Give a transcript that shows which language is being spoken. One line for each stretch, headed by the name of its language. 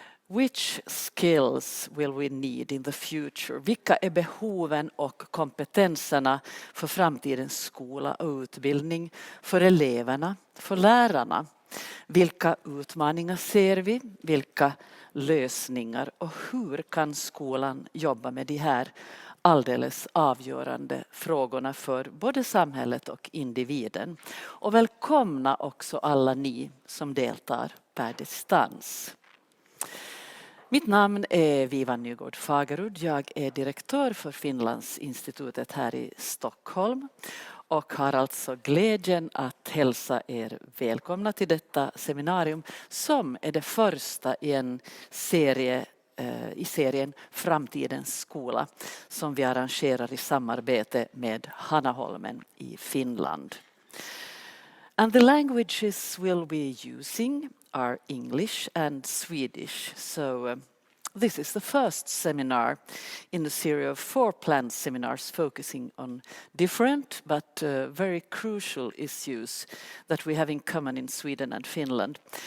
English: Which skills will we need in the future?
Swedish: Vilka är behoven och kompetenserna för framtidens skola och utbildning, för eleverna, för lärarna? Vilka utmaningar ser vi? Vilka lösningar? Och hur kan skolan jobba med de här alldeles avgörande frågorna för både samhället och individen? Och välkomna också alla ni som deltar per distans. Mitt namn är Vivan Nygård Fagerud. Jag är direktör för Finlandsinstitutet här i Stockholm och har alltså glädjen att hälsa er välkomna till detta seminarium som är det första i en serie i serien Framtidens skola som vi arrangerar i samarbete med Hanaholmen i Finland.
English: And the languages we'll be using are English and Swedish. So this is the first seminar in the series of 4 planned seminars focusing on different but very crucial issues that we have in common in Sweden and Finland.